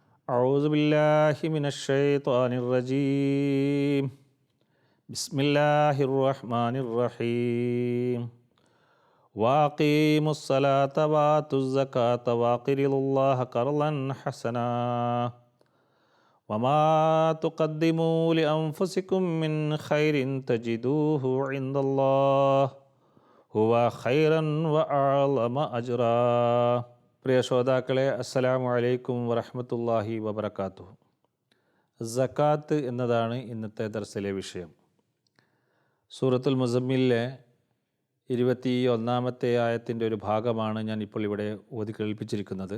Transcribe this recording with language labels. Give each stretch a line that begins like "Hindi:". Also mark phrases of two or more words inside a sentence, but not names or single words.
Arabic: أعوذ بالله من الشيطان الرجيم بسم الله الرحمن الرحيم وأقيموا الصلاة وآتوا الزكاة وأقرضوا الله قرضا حسنا وما تقدموا لأنفسكم من خير تجدوه عند الله هو خيرا وأعظم أجرا.
Malayalam: പ്രിയ ശ്രോതാക്കളെ,
Arabic: السلام عليكم ورحمة الله وبركاته.
Malayalam: സക്കാത്ത് എന്നതാണ് ഇന്നത്തെ ദർസിലെ വിഷയം. സൂറത്തുൽ മുസമ്മിലിലെ 21-ാമത്തെ ആയത്തിൻ്റെ ഒരു ഭാഗമാണ് ഞാൻ ഇപ്പോൾ ഇവിടെ ഓതി കേൾപ്പിച്ചിരിക്കുന്നത്.